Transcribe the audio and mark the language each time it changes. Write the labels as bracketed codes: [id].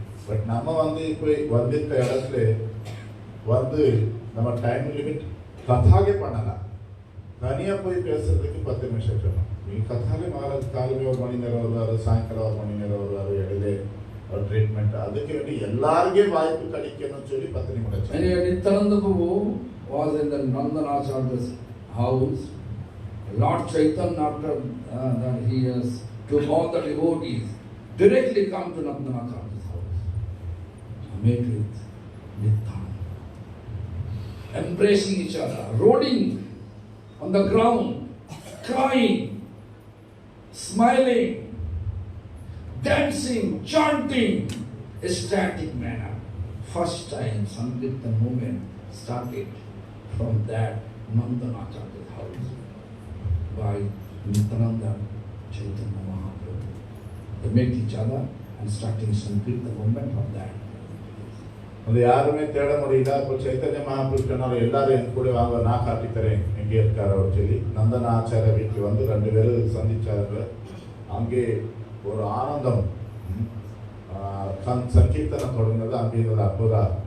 [ta] But நம்ம வந்து இப்போ வந்திருக்க இடத்துல வந்து நம்ம டைம் லிமிட் கதாಗೆ பண்ணலாம். தனியாக போய் பேசுறதுக்கு 10 நிமிஷம் சொன்னோம். நீங்கள் கதாலே காலையில் 1 மணி நேரம் வருவார், சாயங்காலம் 1 மணி நேரம் வருவார், இடையில ஒரு ட்ரீட்மெண்ட். அதுக்கு வேண்டி எல்லாருக்கும் வாய்ப்பு கிடைக்கணும்னு சொல்லி 10 நிமிடம். [en] Nityananda Prabhu was in the Nandanacharya's house. Lord Chaitanya, after that he has took all the devotees, directly come to Nandanacharya's house. Met with Nityananda, embracing each other, rolling on the ground, crying, smiling, dancing, chanting, ecstatic manner. First time Sankirtan movement started from that Nandanacharya's house by Nityananda Chaitanya Mahaprabhu. They met each other and starting Sankirtan movement from that. [ta] அது யாருமே தேட முடியல. இப்போ சைத்தன்ய மகாபிரபு சொன்னார், எல்லாரும் என் கூட வாங்க, நான் காட்டித்தரேன் எங்கே இருக்கார் அவர் சொல்லி. நந்தனாச்சாரிய வீட்டில் வந்து 2 பேரும் சந்திச்சாரு. அங்கே ஒரு ஆனந்தம் சங்கீர்த்தனம் தொடங்கினது. அங்கே ஒரு அற்புதம்.